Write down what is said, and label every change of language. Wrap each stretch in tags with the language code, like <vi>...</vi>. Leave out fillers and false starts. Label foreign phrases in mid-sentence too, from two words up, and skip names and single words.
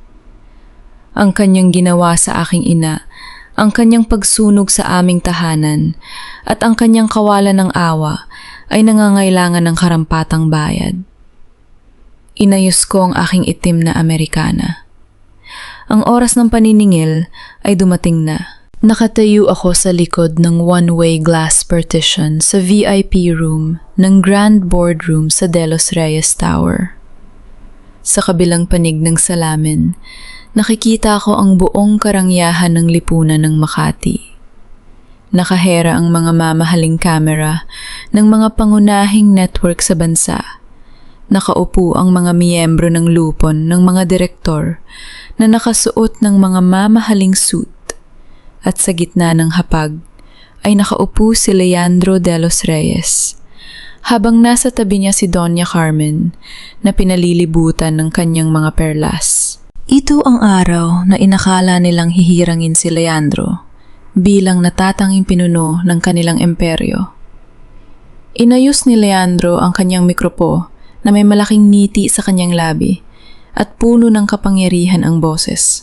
<tl>Ang kanyang ginawa sa aking ina, ang kanyang pagsunog sa aming tahanan, at ang kanyang kawalan ng awa ay nangangailangan ng karampatang bayad. Inayos ko ang aking itim na Amerikana. Ang oras ng paniningil ay dumating na. Nakatayo ako sa likod ng</tl> <en>one-way glass partition</en> <tl>sa</tl> <en>VIP room</en> <tl>ng Grand Boardroom sa De Los Reyes Tower. Sa kabilang panig ng salamin, nakikita ko ang buong karangyahan ng lipunan ng Makati. Nakahera ang mga mamahaling kamera ng mga pangunahing network sa bansa. Nakaupo ang mga miyembro ng lupon ng mga direktor na nakasuot ng mga mamahaling suit. At sa gitna ng hapag ay nakaupo si Leandro de los Reyes, habang nasa tabi niya si Doña Carmen na pinalilibutan ng kanyang mga perlas. Ito ang araw na inakala nilang hihirangin si Leandro bilang natatanging pinuno ng kanilang imperyo. Inayos ni Leandro ang kanyang mikropo na may malaking ngiti sa kanyang labi at puno ng kapangyarihan ang boses.</tl>